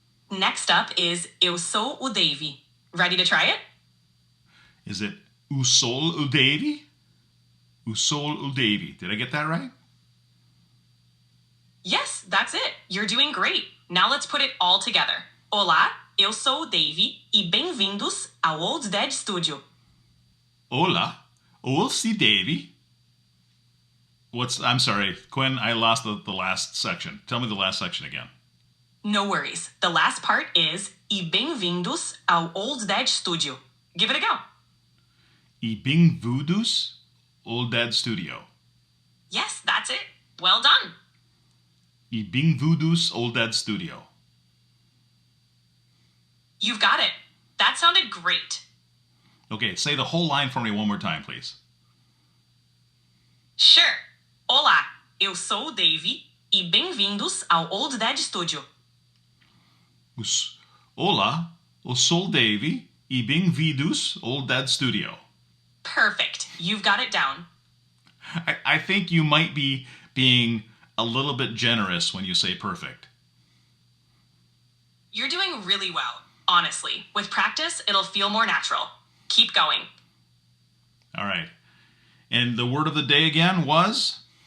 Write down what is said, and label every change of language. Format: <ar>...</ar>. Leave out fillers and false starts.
<en>Next up is</en> <pt>eu sou o Dave.</pt> <en>Ready to try it? Is it</en> <pt>o sou o Dave? O sou o Dave.</pt> <en>Did I get that right? Yes, that's it. You're doing great. Now let's put it all together.</en> <pt>Olá, eu sou o Dave e bem-vindos ao Old Dad Studio. Olá, eu sou Dave.</pt> <en>I'm sorry, Quinn, I lost the last section. Tell me the last section again. No worries. The last part is</en> <pt>e bem-vindos ao Old Dad Studio.</pt> <en>Give it a go.</en> <pt>E bem-vindos Old Dad Studio.</pt> <en>Yes, that's it. Well done.</en> <pt>E bem-vindos Old Dad Studio.</pt> <en>You've got it. That sounded great. Okay, say the whole line for me one more time, please. Sure.</en> <pt>Olá, eu sou o Dave e bem-vindos ao Old Dad Studio. Olá, eu sou o Dave e bem-vindos Old Dad Studio.</pt> <en>Perfect. You've got it down. I think you might be being a little bit generous when you say perfect. You're doing really well, honestly. With practice, it'll feel more natural. Keep going. All right. And the word of the day again was?</en>